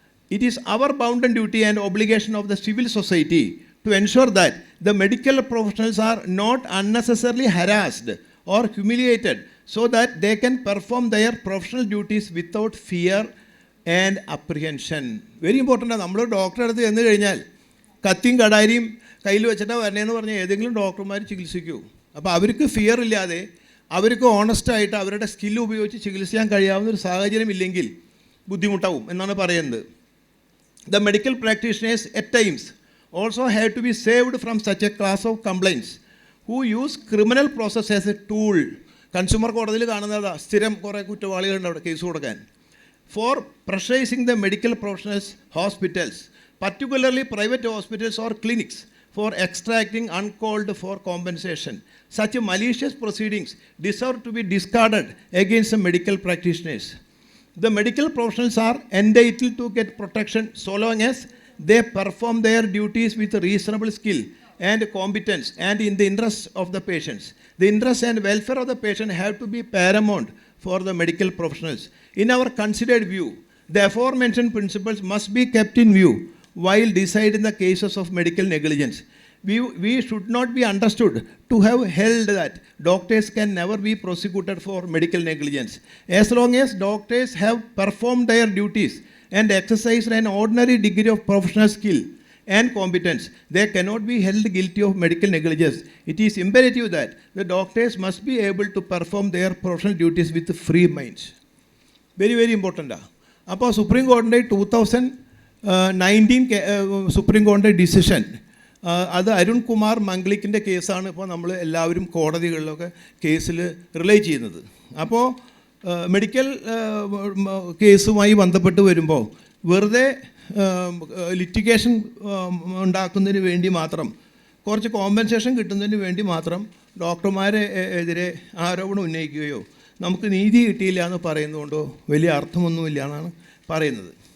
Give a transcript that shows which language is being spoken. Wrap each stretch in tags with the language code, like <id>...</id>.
<en>It is our bounden duty and obligation of the civil society to ensure that the medical professionals are not unnecessarily harassed or humiliated so that they can perform their professional duties without fear and apprehension. Very important.</en> <ml>നമ്മൾ ഡോക്ടറെ അടുത്ത് ചെന്ന് കഴിഞ്ഞാൽ കത്തിയും കടാരിയും കയ്യിൽ വെച്ചിട്ടാണ് വരണേന്ന് പറഞ്ഞാൽ ഏതെങ്കിലും ഡോക്ടർമാർ ചികിത്സിക്കൂ. അപ്പോൾ അവർക്ക് ഫിയർ ഇല്ലാതെ അവർക്ക് ഓണസ്റ്റായിട്ട് അവരുടെ സ്കില്ല് ഉപയോഗിച്ച് ചികിത്സിക്കാൻ കഴിയാവുന്ന ഒരു സാഹചര്യം ഇല്ലെങ്കിൽ ബുദ്ധിമുട്ടാവും എന്നാണ് പറയുന്നത്.</ml> <en>The medical practitioners at times also have to be saved from such a class of complaints who use criminal process as a tool.</en> <ml>Consumer കോടതിയിൽ കാണുന്നതാ സ്ഥിരം കുറേ കുറ്റവാളികളുണ്ട് അവിടെ കേസ് കൊടുക്കാൻ.</ml> <en>For pressurizing the medical professionals, hospitals, particularly private hospitals or clinics, for extracting uncalled for compensation. Such malicious proceedings deserve to be discarded against the medical practitioners. The medical professionals are entitled to get protection so long as they perform their duties with reasonable skill and competence and in the interest of the patients. The interest and welfare of the patient have to be paramount for the medical professionals. In our considered view, the aforementioned principles must be kept in view while deciding the cases of medical negligence. We should not be understood to have held that doctors can never be prosecuted for medical negligence. As long as doctors have performed their duties and exercised an ordinary degree of professional skill and competence, they cannot be held guilty of medical negligence. It is imperative that the doctors must be able to perform their professional duties with free minds. Very, very important.</en> <ml>അപ്പോൾ supreme കോടതിയുടെ 2019 supreme കോടതി decision, അത് അരുൺ കുമാർ മംഗ്ലിക്കിൻ്റെ കേസാണ് ഇപ്പോൾ നമ്മൾ എല്ലാവരും കോടതികളിലൊക്കെ കേസിൽ relay ചെയ്യുന്നത്. അപ്പോൾ മെഡിക്കൽ കേസുമായി ബന്ധപ്പെട്ട് വരുമ്പോൾ വെറുതെ ലിറ്റിഗേഷൻ ഉണ്ടാക്കുന്നതിന് വേണ്ടി മാത്രം, കുറച്ച് കോമ്പൻസേഷൻ കിട്ടുന്നതിന് വേണ്ടി മാത്രം ഡോക്ടർമാരെ എതിരെ ആരോപണം ഉന്നയിക്കുകയോ നമുക്ക് നീതി കിട്ടിയില്ല എന്ന് പറയുന്നതുകൊണ്ടോ വലിയ അർത്ഥമൊന്നുമില്ല എന്നാണ് പറയുന്നത്.</ml>